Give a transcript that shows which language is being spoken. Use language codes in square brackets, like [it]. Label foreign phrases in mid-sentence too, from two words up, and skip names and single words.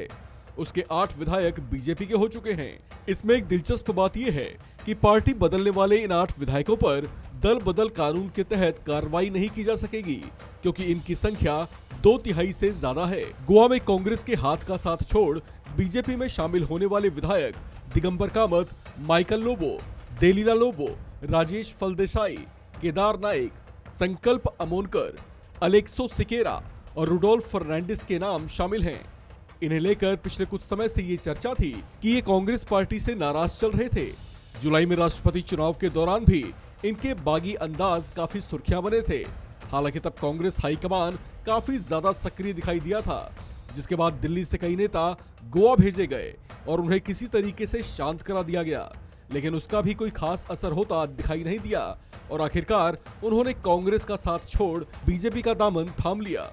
[hi] उसके 8 विधायक बीजेपी के हो चुके हैं। इसमें एक दिलचस्प बात यह है कि पार्टी बदलने वाले इन 8 विधायकों पर दल बदल कानून के तहत कार्रवाई नहीं की जा सकेगी, क्योंकि इनकी संख्या 2/3 से ज्यादा है। गोवा में कांग्रेस के हाथ का साथ छोड़ बीजेपी में शामिल होने वाले विधायक दिगंबर कामत, माइकल लोबो, देलीला लोबो, राजेश फलदेसाई, केदार नाइक, संकल्प अमोनकर, अलेक्सो सिकेरा और रुडोल्फ फर्नांडिस के नाम शामिल हैं। इन्हें लेकर पिछले कुछ समय से ये चर्चा थी कि ये कांग्रेस पार्टी से नाराज चल रहे थे। जुलाई में राष्ट्रपति चुनाव के दौरान भी इनके बागी अंदाज काफी सुर्खियां बने थे। हालांकि तब कांग्रेस हाईकमान काफी ज्यादा सक्रिय दिखाई दिया था, जिसके बाद दिल्ली से कई नेता गोवा भेजे गए और उन्हें किसी तरीके से शांत करा दिया गया, लेकिन उसका भी कोई खास असर होता दिखाई नहीं दिया और आखिरकार उन्होंने कांग्रेस का साथ छोड़ बीजेपी का दामन थाम लिया।